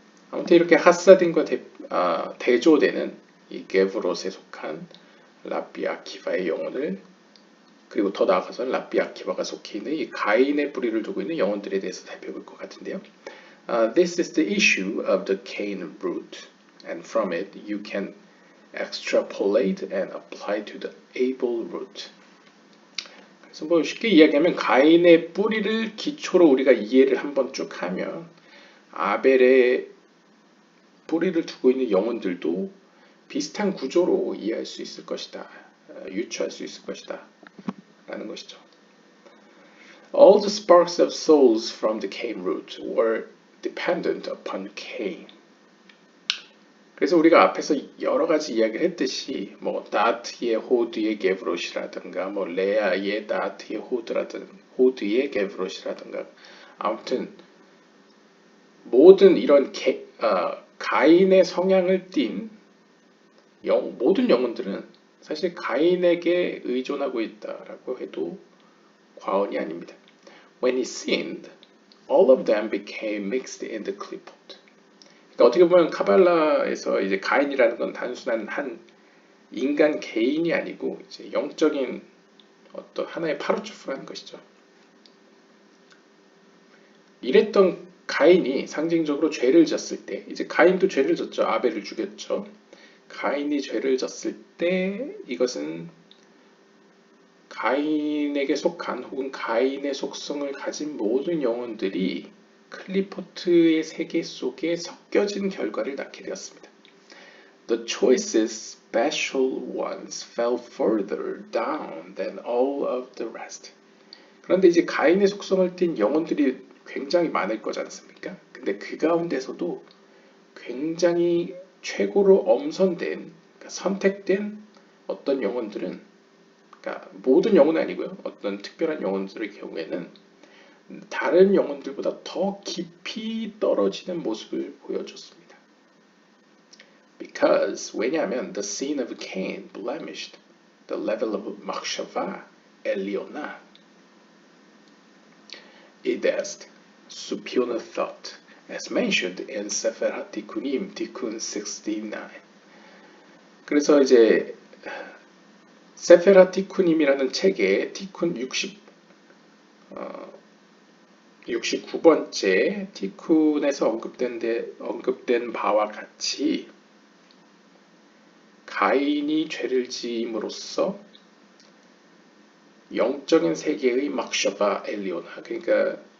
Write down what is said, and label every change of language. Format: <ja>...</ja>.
<ko>아무튼 이렇게 하사딘과 대조되는 이 게브롯에 속한 랍비 아키바의 영혼을, 그리고 더 나아가서는 랍비 아키바가 속해 있는 이 가인의 뿌리를 두고 있는 영혼들에 대해서 살펴볼 것 같은데요.</ko> <en>This is the issue of the Cain root, and from it you can extrapolate and apply to the Abel root.</en> <ko>그래서 뭐 쉽게 이야기하면 가인의 뿌리를 기초로 우리가 이해를 한번 쭉 하면 아벨의 뿌리를 두고 있는 영혼들도 비슷한 구조로 이해할 수 있을 것이다, 유추할 수 있을 것이다 라는 것이죠.</ko> <en>All the sparks of souls from the Cain root were dependent upon Cain.</en> <ko>그래서 우리가 앞에서 여러 가지 이야기를 했듯이 뭐 다트의 호드의 게브롯이라든가 뭐 레아의 다트의 호드의 게브롯이라든가, 아무튼 모든 이런 가인의 성향을 띤 모든 영혼들은 사실 가인에게 의존하고 있다라고 해도 과언이 아닙니다.</ko> <en>When he sinned, all of them became mixed in the clipboard.</en> <ko>그러니까 어떻게 보면 카발라에서 이제 가인이라는 건 단순한 한 인간 개인이 아니고 이제 영적인 어떤 하나의 파르초프라는 것이죠. 이랬던 가인이 상징적으로 죄를 졌을 때, 이제 가인도 죄를 졌죠. 아벨을 죽였죠. 가인이 죄를 졌을 때 이것은 가인에게 속한 혹은 가인의 속성을 가진 모든 영혼들이 클리포트의 세계 속에 섞여진 결과를 낳게 되었습니다.</ko> <en>The choicest special ones fell further down than all of the rest.</en> <ko>그런데 이제 가인의 속성을 띤 영혼들이 굉장히 많을 거지 않습니까? 근데 그 가운데서도 굉장히 최고로 엄선된, 그러니까 선택된 어떤 영혼들은, 그러니까 모든 영혼은 아니고요. 어떤 특별한 영혼들의 경우에는 다른 영혼들보다 더 깊이 떨어지는 모습을 보여줬습니다.</ko> <en>Because</en> <ko>왜냐하면</ko> <en>the sin of Cain blemished the level of Machshava Eliona. It is superior thought, as mentioned in Sefer HaTikunim, Tikkun 69.</en> <ko>그래서 이제 세페 하티쿠님이라는 책에 티쿤 69번째 티쿤에서 언급된 바와 같이 가인이 죄를 지음으로써 영적인 세계의 막셔바 엘리오나, 그러니까</ko>